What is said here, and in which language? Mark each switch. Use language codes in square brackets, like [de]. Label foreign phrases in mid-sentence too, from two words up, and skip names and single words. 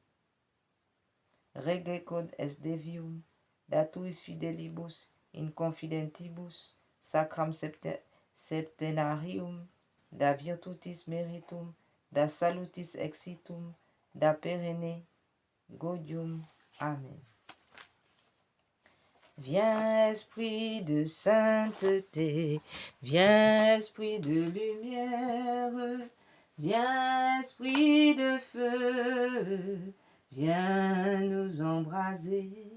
[la] rege quod est devium, datuis fidelibus in confidentibus, sacram septenarium, da virtutis meritum, da salutis exitum, da perenne gaudium. Amen. [fr] Viens esprit de sainteté, viens esprit de lumière, viens esprit de feu, viens nous embraser.